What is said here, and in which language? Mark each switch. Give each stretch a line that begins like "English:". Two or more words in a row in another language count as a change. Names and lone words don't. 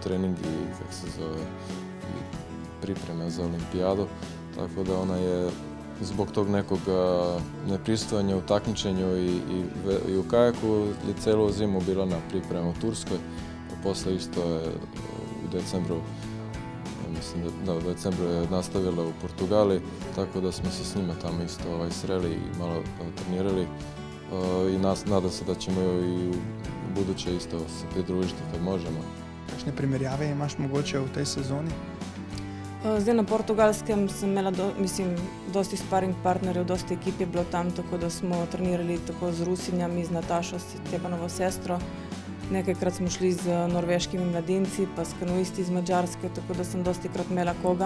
Serbian: u trening i, kako se zove, pripreme za olimpijadu, tako da ona je zbog tog nekog nepristojanja u takmičenju i u kajaku je celu zimu bila na pripremu u Turskoj, a posle isto je u decembru, mislim da u decembru je nastavila u Portugali, tako da smo se s njima tamo isto sreli i malo trenirali i nadam se da ćemo i u buduće isto se pridružiti kad možemo.
Slovenian: Kakšne primerjave imaš mogoče v tej sezoni? Zdaj na Portugalskem sem imela, dosti sparing partnerjev, dosti ekip je bilo tam, tako da smo trenirali tako z Rusinjami, z Natašo, Stepanovo sestro. Nekajkrat smo šli z norveškimi mladinci, pa s kanuisti iz Mađarske, tako da sem dosti krat imela koga.